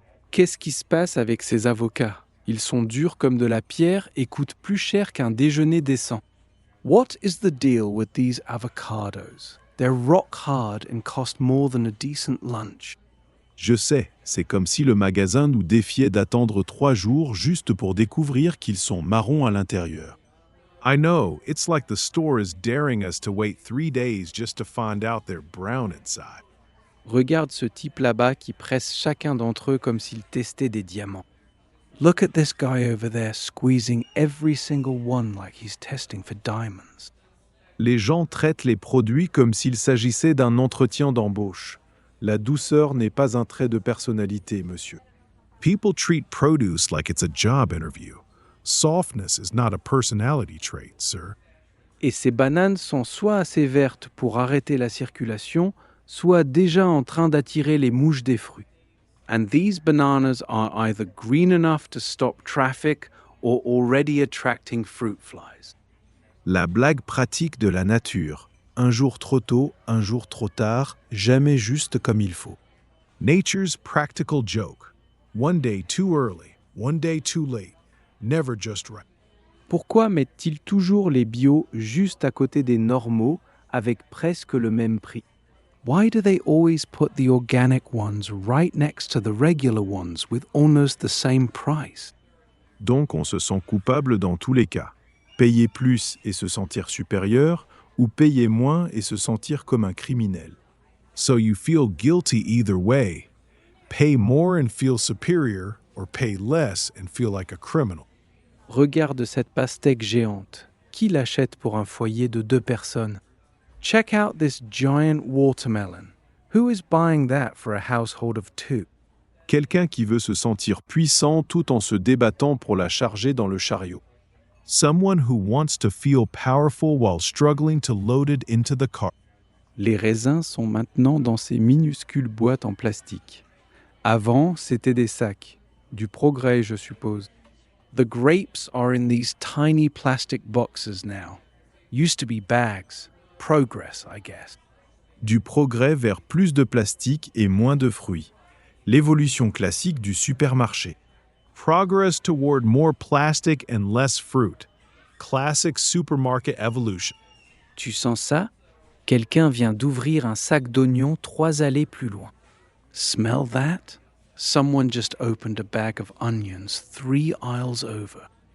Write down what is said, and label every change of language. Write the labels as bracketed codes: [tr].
[fr] Qu'est-ce qui se passe avec ces avocats? Ils sont durs comme de la pierre et coûtent plus cher qu'un déjeuner décent. [en] What is the deal with these avocados? They're rock hard and cost more than a decent lunch. [fr] Je sais, c'est comme si le magasin nous défiait d'attendre 3 jours juste pour découvrir qu'ils sont marrons à l'intérieur. [en] I know, it's like the store is daring us to wait 3 days just to find out they're brown inside. [fr] Regarde ce type là-bas qui presse chacun d'entre eux comme s'il testait des diamants. [en] Look at this guy over there squeezing every single one like he's testing for diamonds. [fr] Les gens traitent les produits comme s'il s'agissait d'un entretien d'embauche. La douceur n'est pas un trait de personnalité, monsieur. [en] People treat produce like it's a job interview. Softness is not a personality trait, sir. [fr] Et ces bananes sont soit assez vertes pour arrêter la circulation, soit déjà en train d'attirer les mouches des fruits. [en] And these bananas are either green enough to stop traffic or already attracting fruit flies. [fr] La blague pratique de la nature. Un jour trop tôt, un jour trop tard, jamais juste comme il faut. [en] Nature's practical joke. One day too early, one day too late, never just right. [fr] Pourquoi mettent-ils toujours les bio juste à côté des normaux avec presque le même prix? [en] Why do they always put the organic ones right next to the regular ones with almost the same price? [fr] Donc on se sent coupable dans tous les cas. Payer plus et se sentir supérieur, ou payer moins et se sentir comme un criminel. [en] So you feel guilty either way. Pay more and feel superior, or pay less and feel like a criminal. [fr] Regarde cette pastèque géante. Qui l'achète pour un foyer de 2 personnes? [en] Check out this giant watermelon. Who is buying that for a household of 2? [fr] Quelqu'un qui veut se sentir puissant tout en se débattant pour la charger dans le chariot. [en] Someone who wants to feel powerful while struggling to load it into the car. [fr] Les raisins sont maintenant dans ces minuscules boîtes en plastique. Avant, c'était des sacs. Du progrès, je suppose. [en] The grapes are in these tiny plastic boxes now. Used to be bags. Progress, I guess. [fr] Du progrès vers plus de plastique et moins de fruits. L'évolution classique du supermarché. [en] Progress toward more plastic and less fruit. Classic supermarket evolution. [fr] Tu sens ça? Quelqu'un vient d'ouvrir un sac d'oignons 3 allées plus loin. [en] Smell that? Someone just opened a bag of onions 3 aisles over.